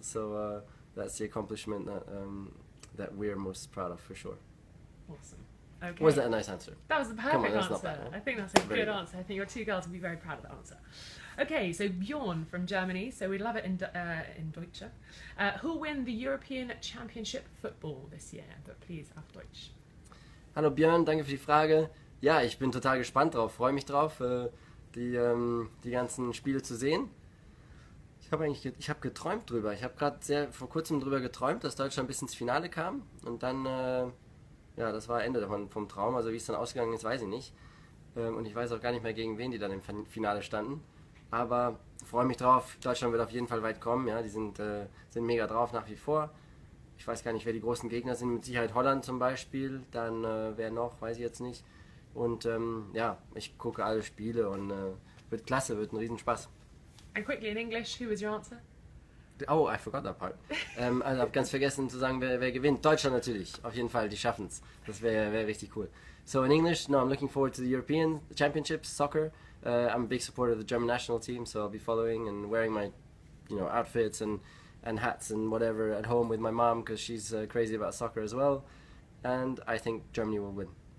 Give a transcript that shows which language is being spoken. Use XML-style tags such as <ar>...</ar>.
<en>So that's the accomplishment that we're most proud of, for sure. Awesome. Okay. Was that a nice answer? That was the perfect Come on, that's answer. not bad, huh? I think that's a Very good good. answer. I think your two girls will be very proud of that answer. Okay, so Bjorn from Germany, so we love it in Deutsch. Who'll win the European Championship football this year? But please, auf Deutsch.</en> <de>Hallo Björn, danke für die Frage. Ja, ich bin total gespannt drauf, freue mich drauf, die ganzen Spiele zu sehen. Ich habe geträumt drüber. Ich habe gerade vor kurzem drüber geträumt, dass Deutschland bis ins Finale kam und dann, ja, das war Ende vom Traum. Also wie es dann ausgegangen ist, weiß ich nicht. Und ich weiß auch gar nicht mehr, gegen wen die dann im Finale standen. Aber freue mich drauf. Deutschland wird auf jeden Fall weit kommen. Ja, die sind mega drauf nach wie vor. Ich weiß gar nicht, wer die großen Gegner sind. Mit Sicherheit Holland zum Beispiel. Dann wer noch, weiß ich jetzt nicht. Und ja, ich gucke alle Spiele und wird klasse, wird ein Riesenspaß.</de> <en>And quickly in English, who was your answer? Oh, I forgot that part.</en> <de>Also habe ganz vergessen zu sagen, wer gewinnt. Deutschland natürlich, auf jeden Fall, die schaffen's. Das wäre richtig cool.</de> <en>So in English, no, I'm looking forward to the European Championships, soccer. I'm a big supporter of the German national team, so I'll be following and wearing my, outfits and hats and whatever at home with my mom because she's crazy about soccer as well. And I think Germany will win.</en>